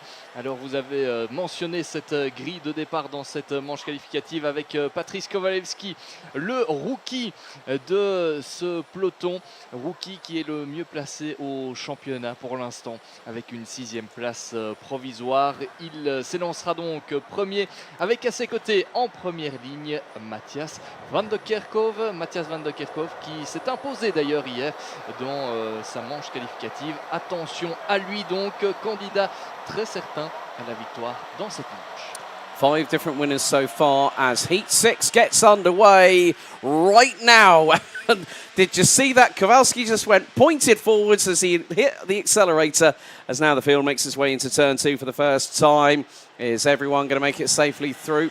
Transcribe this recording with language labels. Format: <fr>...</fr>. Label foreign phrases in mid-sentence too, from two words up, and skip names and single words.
<fr>Alors vous avez mentionné cette grille de départ dans cette manche qualificative avec Patrice Kowalewski, le rookie de ce peloton. Rookie qui est le mieux placé au championnat pour l'instant avec une 6e place provisoire. Il s'élancera donc premier avec à ses côtés en première ligne Matthias van der Kerkhoff. Matthias van der Kerkhoff qui s'est imposé d'ailleurs hier dans sa manche qualificative. Attention à lui donc, candidat très certain à la victoire dans cette manche.</fr> <en>5 different winners so far as Heat 6 gets underway right now. Did you see that? Kavalski just pointed forwards as he hit the accelerator, as now the field makes its way into turn 2 for the first time. Is everyone going to make it safely through?</en>